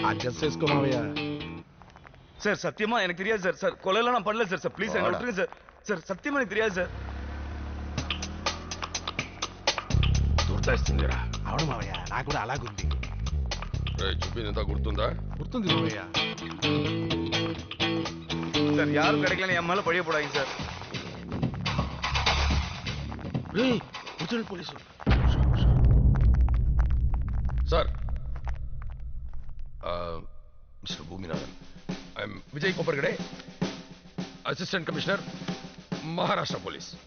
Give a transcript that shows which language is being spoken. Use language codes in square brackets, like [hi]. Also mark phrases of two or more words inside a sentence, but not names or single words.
[te] చేసుకో మావయ్య. [ta] சார் சத்தியமா எனக்கு தெரியாது சார். சார் கொலையெல்லாம் நான் பண்ணல சார். சார் ப்ளீஸ் என்ன விட்டுருங்க சார். சார் సత్యమా எனக்கு தெரியாது సార్. [te] గుర్తొస్తుందిరా. అవును మావయ్య, నాకు కూడా అలాగుంది. చెప్పిందంతా గుర్తుందా? గుర్తుంది మావయ్య. [ta] சார் யாரும் கிடைக்கலன்னு என் மேல பழிய போடாதீங்க சார். [en] original police சார். Mister Boominathan, I am Vijay Kopparkade, Assistant Commissioner, Maharashtra Police.